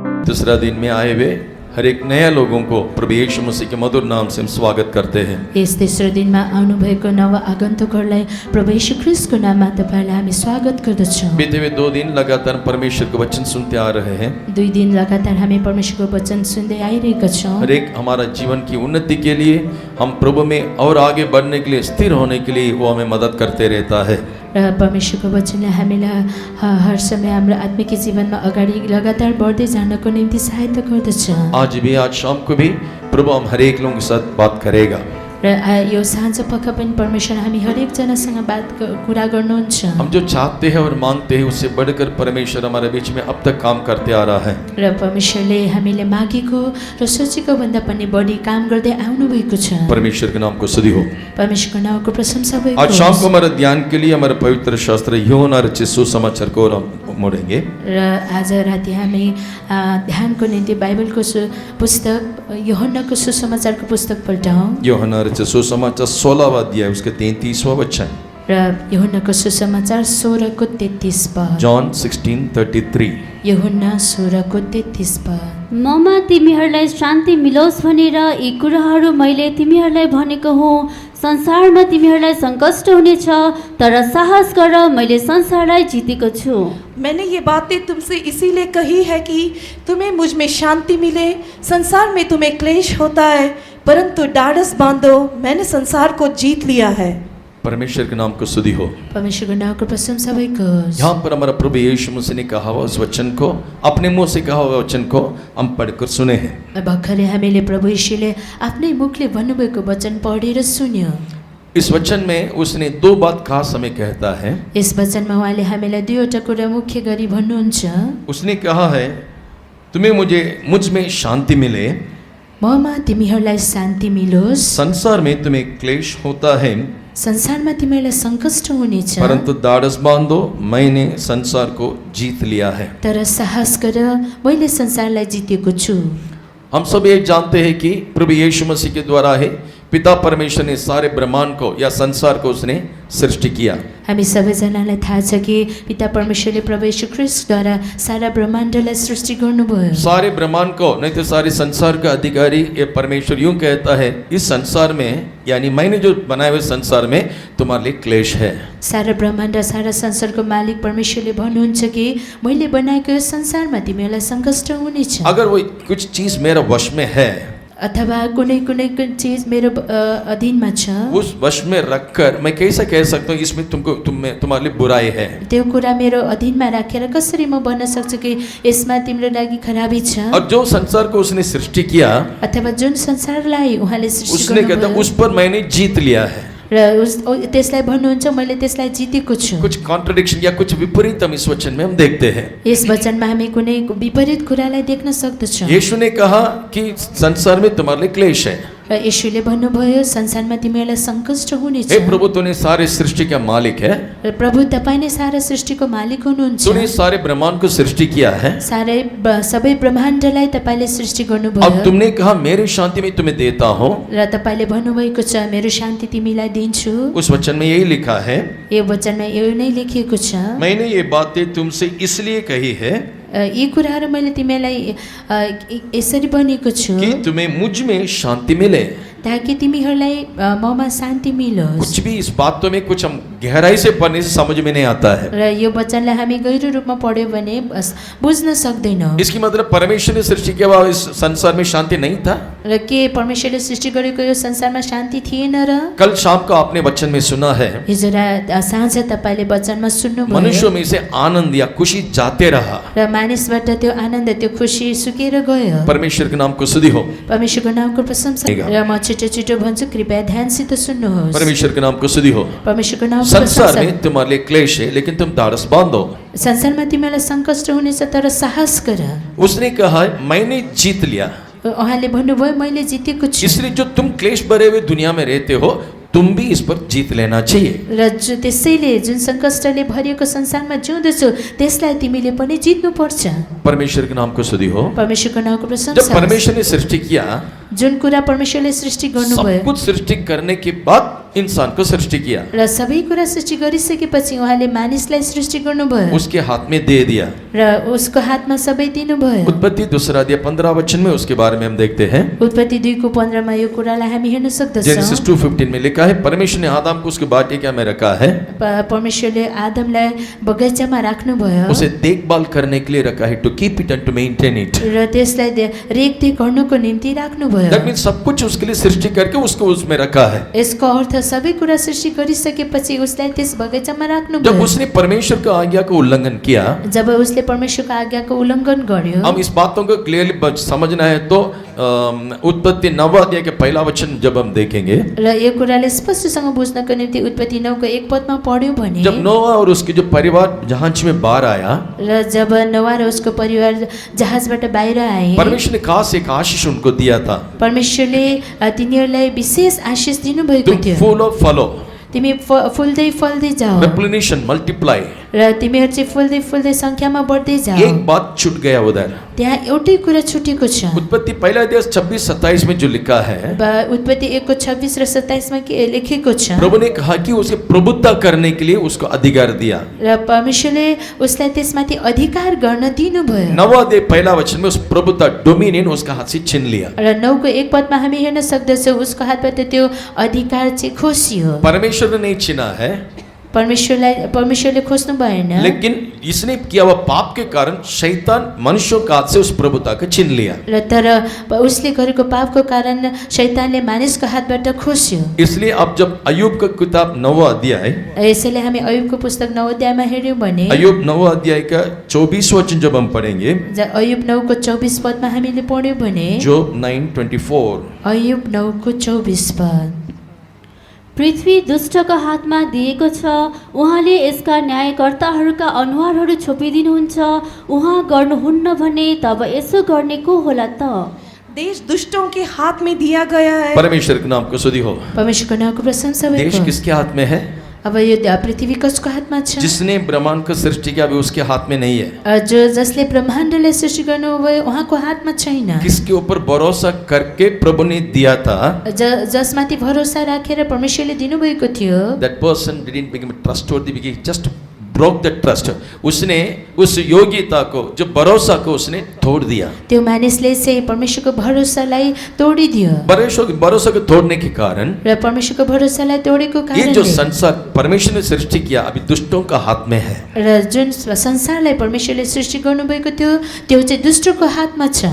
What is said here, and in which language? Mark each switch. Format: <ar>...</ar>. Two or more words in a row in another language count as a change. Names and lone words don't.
<hi>तीसरा दिन में आए हुए हर एक नया लोगों को प्रभु यीशु मसीह के मधुर नाम से हम स्वागत करते हैं।</hi> <ne>यस तेस्रो दिनमा आउनुभएको नव आगन्तुकहरूलाई प्रभु यीशु ख्रीष्टको नाममा तपाईलाई हामी स्वागत गर्दछौँ।</ne> <hi>बीते हुए 2 दिन लगातार परमेश्वर का वचन सुनते आ रहे हैं।</hi> <ne>2 दिन लगातार हामी परमेश्वरको वचन सुन्दै आइरहेका छौँ।</ne> <hi>हर एक हमारा जीवन की उन्नति के लिए, हम प्रभु में और आगे बढ़ने के लिए, स्थिर होने के लिए वो हमें मदद करते रहता है।</hi> <ne>र परमेश्वरको वचनले हामीलाई हर समय हाम्रो आत्मिक जीवनमा अगाडि लगातार बढ्दै जानको निम्ति सहायता गर्दछ।</ne> <hi>आज भी, आज शाम को भी प्रभु हम हर एक लोगों के साथ बात करेगा।</hi> <ne>र यो साँझ पख पनि परमेश्वर हामी हरेक जनासँग कुरा गर्नुहुन्छ।</ne> <hi>हम जो चाहते हैं और मांगते हैं उससे बढ़कर परमेश्वर हमारे बीच में अब तक काम करते आ रहा है।</hi> <ne>र परमेश्वरले हामीले मागेको र सोचेको भन्दा पनि बढी काम गर्दै आउनु भएको छ।</ne> <hi>परमेश्वर के नाम को स्तुति हो।</hi> <ne>परमेश्वरको नामको प्रशंसा भएको</ne> <hi>आज शाम को हमारे ध्यान के लिए हमारे पवित्र शास्त्र यूहन्ना रचित सुसमाचार को हम मोड़ेंगे।</hi> <ne>र आज राति हामी ध्यानको निम्ति बाइबलको पुस्तक यूहन्नाको सुसमाचारको पुस्तक पल्टाउँ।</ne> <hi>यूहन्ना रचित सुसमाचार 16वां अध्याय उसके 33वां वचन।</hi> <ne>र यूहन्नाको सुसमाचार 16 को 33 पद। जॉन 16:33। यूहन्ना 16 को 33 पद। ममा तिमीहरूलाई शान्ति मिलोस् भनेर यी कुराहरू मैले तिमीहरूलाई भनेको हुँ। संसारमा तिमीहरूलाई सङ्कष्ट हुनेछ, तर साहस गर, मैले संसारलाई जितेको छु।</ne> <hi>मैंने ये बातें तुमसे इसीलिए कही है कि तुम्हें मुझ में शांति मिले। संसार में तुम्हें क्लेश होता है, परंतु डाढ़स बांधो, मैंने संसार को जीत लिया है। परमेश्वर के नाम को स्तुति हो।</hi> <ne>परमेश्वरको नामको प्रशंसा भएको होस्।</ne> <hi>यहाँ पर हमारा प्रभु यीशु मसीह ने कहा हुआ उस वचन को, अपने मुंह से कहा हुआ वचन को हम पढ़कर सुने हैं।</hi> <ne>भर्खरै हामीले प्रभु यीशुले आफ्नै मुखले भन्नुभएको वचन पढेर सुन्यो।</ne> <hi>इस वचन में उसने 2 बात खास हमें कहता है।</hi> <ne>यस वचनमा उहाँले हामीलाई 2वटा कुरा मुख्य गरी भन्नुहुन्छ।</ne> <hi>उसने कहा है, तुम्हें मुझ में शांति मिले,</hi> <ne>ममा तिमीहरूलाई शान्ति मिलोस्।</ne> <hi>संसार में तुम्हें क्लेश होता है,</hi> <ne>संसारमा तिमीहरूलाई सङ्कष्ट हुनेछ,</ne> <hi>परंतु दाढ़स बांधो, मैंने संसार को जीत लिया है।</hi> <ne>तर साहस गर, मैले संसारलाई जितेको छु।</ne> <hi>हम सब ये जानते हैं कि प्रभु यीशु मसीह के द्वारा है पिता परमेश्वर ने सारे ब्रह्मांड को या संसार को उसने सृष्टि किया।</hi> <ne>हामी सबैजनालाई थाहा छ कि पिता परमेश्वरले प्रभु यीशु ख्रीष्टद्वारा सारा ब्रह्माण्डलाई सृष्टि गर्नुभयो।</ne> <hi>सारे ब्रह्मांड को नहीं तो सारे संसार का अधिकारी ये परमेश्वर यूं कहता है, इस संसार में यानी मैंने जो बनाए हुए संसार में तुम्हारे लिए क्लेश है।</hi> <ne>सारा ब्रह्माण्ड र सारा संसारको मालिक परमेश्वरले भन्नुहुन्छ कि मैले बनाएको यो संसारमा तिमीहरूलाई सङ्कष्ट हुनेछ।</ne> <hi>अगर वो कुछ चीज मेरा वश में है,</hi> <ne>अथवा कुनै चीज मेरो अधीनमा छ,</ne> <hi>उस वश में रखकर मैं कैसे कह सकता हूँ इसमें तुम्हारे लिए बुराई है।</hi> <ne>त्यो कुरा मेरो अधीनमा राखेर कसरी म भन्न सक्छु कि यसमा तिम्रो लागि खराबी छ।</ne> <hi>और जो संसार को उसने सृष्टि किया,</hi> <ne>अथवा जुन संसारलाई उहाँले सृष्टि</ne> <hi>उसने कहता</hi> <ne>गर्नुभयो,</ne> <hi>उस पर मैंने जीत लिया है।</hi> <ne>र त्यसलाई भन्नुहुन्छ मैले त्यसलाई जितेको छु।</ne> <hi>कुछ कॉन्ट्रडिक्शन या कुछ विपरीत हम इस वचन में हम देखते हैं।</hi> <ne>यस वचनमा हामी कुनै विपरीत कुरालाई देख्न सक्दछौँ।</ne> <hi>यीशु ने कहा कि संसार में तुम्हारे लिए क्लेश है।</hi> <ne>र यीशुले भन्नुभयो संसारमा तिमीहरूलाई सङ्कष्ट हुनेछ।</ne> <hi>हे प्रभु, तूने सारे सृष्टि का मालिक है।</hi> <ne>र प्रभु तपाईँ नै सारा सृष्टिको मालिक हुनुहुन्छ।</ne> <hi>तूने सारे ब्रह्मांड को सृष्टि किया है।</hi> <ne>सबै ब्रह्माण्डलाई तपाईले सृष्टि गर्नुभयो।</ne> <hi>अब तुमने कहा मेरी शांति में तुम्हें देता हूँ।</hi> <ne>र तपाईले भन्नुभएको छ मेरो शान्ति तिमीलाई दिन्छु।</ne> <hi>उस वचन में यही लिखा है,</hi> <ne>यो वचनमा यो नै लेखिएको छ,</ne> <hi>मैंने ये बातें तुमसे इसलिए कही है</hi> <ne>यी कुराहरू मैले तिमीलाई यसरी भनेको छु</ne> <hi>कि तुम्हें मुझ में शांति मिले,</hi> <ne>ताकि तिमीहरूलाई ममा शान्ति मिलोस्।</ne> <hi>कुछ भी इस बातों में कुछ हम गहराई से पढ़ने से समझ में नहीं आता है।</hi> <ne>र यो वचनलाई हामी गहिरो रूपमा पढ्यो भने बुझ्न सक्दैनौँ।</ne> <hi>इसकी मतलब परमेश्वर ने सृष्टि किया हुआ इस संसार में शांति नहीं था।</hi> <ne>र के परमेश्वरले सृष्टि गरेको यो संसारमा शान्ति थिएन र?</ne> <hi>कल शाम को आपने वचन में सुना है,</hi> <ne>हिजो साँझ तपाईले वचनमा सुन्नुभयो,</ne> <hi>मनुष्यों में से आनंद या खुशी जाते रहा।</hi> <ne>र मानिसबाट त्यो आनन्द त्यो खुशी सुकेर गयो।</ne> <hi>परमेश्वर के नाम को स्तुति हो।</hi> <ne>परमेश्वरको नामको प्रशंसा। र म छिटो भन्छु, कृपया ध्यानसित सुन्नुहोस्।</ne> <hi>परमेश्वर के नाम को स्तुति हो।</hi> <ne>परमेश्वरको नामको संसार प्रशंसा।</ne> <hi>में तुम्हारे लिए क्लेश है, लेकिन तुम दाढ़स बांधो।</hi> <ne>संसारमा तिमीलाई सङ्कष्ट हुनेछ, तर साहस गर।</ne> <hi>उसने कहा मैंने जीत लिया।</hi> <ne>उहाँले भन्नुभयो मैले जितेको छु।</ne> <hi>इसलिए जो तुम क्लेश भरे हुए दुनिया में रहते हो, तुम भी इस पर जीत लेना चाहिए।</hi> <ne>र त्यसैले जुन सङ्कष्टले भरिएको संसारमा जिउँदछौ त्यसलाई तिमीले पनि जित्नु पर्छ।</ne> <hi>परमेश्वर के नाम को स्तुति हो।</hi> <ne>परमेश्वरको नामको प्रशंसा।</ne> <hi>जब परमेश्वर ने सृष्टि किया,</hi> <ne>जुन कुरा परमेश्वरले सृष्टि गर्नुभयो,</ne> <hi>सब कुछ सृष्टि करने के बाद इंसान को सृष्टि किया,</hi> <ne>र सबै कुरा सृष्टि गरिसकेपछि उहाँले मानिसलाई सृष्टि गर्नुभयो</ne> <hi>उसके हाथ में दे दिया।</hi> <ne>र उसको हातमा सबै दिनुभयो।</ne> <hi>उत्पत्ति 2:15 में उसके बारे में हम देखते हैं।</hi> <ne>उत्पत्ति 2:15 मा यो कुरालाई हामी हेर्न जेनेसिस सक्दछौँ।</ne> <hi>2:15 में लिखा है, परमेश्वर ने आदम को उसके वाटिका में रखा है,</hi> <ne>परमेश्वरले आदमलाई बगैँचामा राख्नुभयो</ne> <hi>उसे देखभाल करने के लिए रखा है,</hi> <en>To keep it and to maintain it.</en> <ne>र त्यसलाई रेखदेख गर्नुको निम्ति राख्नुभयो।</ne> <en>That means</en> <hi>सब कुछ उसके लिए सृष्टि करके उसको उसमें रखा है।</hi> <ne>यसको अर्थ सबै कुरा सृष्टि गरिसकेपछि उसलाई त्यस बगैँचामा जब राख्नुभयो।</ne> <hi>उसने परमेश्वर का आज्ञा को उल्लंघन किया,</hi> <ne>जब उसले परमेश्वरको आज्ञाको उल्लङ्घन गर्यो,</ne> <hi>हम इस बातों को क्लियरली समझना है तो उत्पत्ति 9 अध्याय के पहला वचन जब हम देखेंगे,</hi> <ne>र यो कुराले स्पष्टसँग बुझ्नको निम्ति उत्पत्ति 9को 1 पदमा पढ्यौँ भने</ne> <hi>जब नोआ और उसके जो परिवार जहाज में बाहर आया,</hi> <ne>र जब नोआ र उसको परिवार जहाजबाट बाहिर आए,</ne> <hi>परमेश्वर ने खास एक आशीष उनको दिया था,</hi> <ne>परमेश्वरले तिनीहरूलाई विशेष आशिष दिनुभएको तुम थियो।</ne> <hi>फूलो फलो,</hi> <ne>तिमी फुल्दै फल्दै जाऊ</ne> <en>Replenation, multiply.</en> <ne>र तिमीहरू चाहिँ फुल्दै फुल्दै सङ्ख्यामा बढ्दै जाऊ।</ne> <hi>एक बात छूट गया उधर,</hi> <ne>त्यहाँ एउटै कुरा छुटेको छ।</ne> <hi>उत्पत्ति पहला अध्याय 26-27 में जो लिखा है,</hi> <ne>उत्पत्ति 1को 26 र 27 मा के लेखेको छ,</ne> <hi>प्रभु ने कहा कि उसे प्रभुत्व करने के लिए उसको अधिकार दिया।</hi> <ne>र परमेश्वरले उसलाई त्यसमाथि अधिकार गर्न दिनुभयो।</ne> <hi>9 अध्याय पहला वचन में उस प्रभुत्व, डोमिनियन उसका हाथ से छीन लिया।</hi> <ne>र 9को 1 पदमा हामी हेर्न सक्दछौँ उसको हातबाट त्यो अधिकार चाहिँ खोसियो।</ne> <hi>परमेश्वर ने नहीं छीना है,</hi> <ne>परमेश्वरले खोज्नु भएन,</ne> <hi>लेकिन इसने किया हुआ पाप के कारण शैतान मनुष्यों का हाथ से उस प्रभुता को छीन लिया।</hi> <ne>र तर उसले गरेको पापको कारण शैतानले मानिसको हातबाट खोस्यो।</ne> <hi>इसलिए अब जब अय्यूब का किताब 9 अध्याय,</hi> <ne>यसैले हामी अयुबको पुस्तक 9 अध्यायमा हेर्यौँ भने,</ne> <hi>अय्यूब 9 अध्याय का 24 वचन जब हम पढ़ेंगे,</hi> <ne>अयुब 9को 24 पदमा हामीले पढ्यौँ भने, जोब 9:24, अयुब 9को 24 पद, पृथ्वी दुष्टको हातमा दिएको छ, उहाँले यसका न्यायकर्ताहरूका अनुहारहरू छोपिदिनुहुन्छ। उहाँ गर्नुहुन्न भने तब यसो गर्ने को होला त?</ne> <hi>देश दुष्टों के हाथ में दिया गया है। परमेश्वर के नाम को स्तुति हो।</hi> <ne>परमेश्वरको नामको प्रशंसा देश होस्।</ne> <hi>किसके हाथ में है?</hi> <ne>अब यो पृथ्वी कसको हातमा छ?</ne> <hi>जिसने ब्रह्मांड को सृष्टि किया अभी उसके हाथ में नहीं है।</hi> <ne>जसले ब्रह्माण्डलाई सृष्टि गर्नुभयो उहाँको हातमा छैन।</ne> <hi>किसके ऊपर भरोसा करके प्रभु ने दिया था,</hi> <ne>जसमाथि भरोसा राखेर परमेश्वरले दिनुभएको थियो,</ne> <en>that person didn't become trustworthy because he just broke the trust.</en> <hi>उसने उस योग्यता को, जो भरोसा को उसने तोड़ दिया।</hi> <ne>त्यो मानिसले चाहिँ परमेश्वरको भरोसालाई तोडिदियो।</ne> <hi>भरोसा को तोड़ने के कारण</hi> <ne>र परमेश्वरको भरोसालाई तोडेको</ne> <hi>ये जो</hi> <ne>कारणले</ne> <hi>संसार परमेश्वर ने सृष्टि किया अभी दुष्टों का हाथ में है।</hi> <ne>र जुन संसारलाई परमेश्वरले सृष्टि गर्नुभएको थियो त्यो चाहिँ दुष्टको हातमा छ।</ne>